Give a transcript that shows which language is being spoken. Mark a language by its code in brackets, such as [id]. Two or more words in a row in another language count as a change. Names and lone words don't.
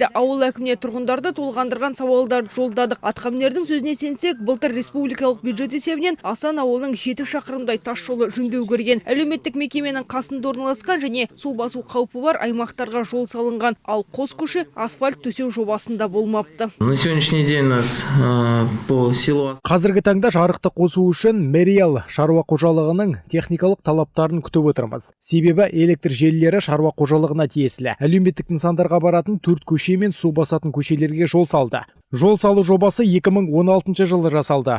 [kk] Ауыл әкіміне тұрғындарды толғандырған сауалдар жолдадық. Атқамінердің сөзіне сенсек, былтыр республикалық бюджет есебінен Асан ауылының 7 шақырымдай тас жолы жөндеу көрген. Әлеуметтік мекеменің қасында орналасқан және су басу қаупі бар аймақтарға жол салынған. Ал қос көше асфальт төсеу жобасында болмапты. [ru] На сегодняшний день у нас по селу. [kk] Қазіргі таңда жарықты қосу үшін Мериал шаруа қожалығының техникалық талаптарын күтіп отырмыз. Себебі электр желілері шаруа қожалығына тиесілі. Әлеуметтік нысандарға баратын 4 көше мен су басатын көшелерге жол салды. Жол салу жобасы 2016 жылы жасалды.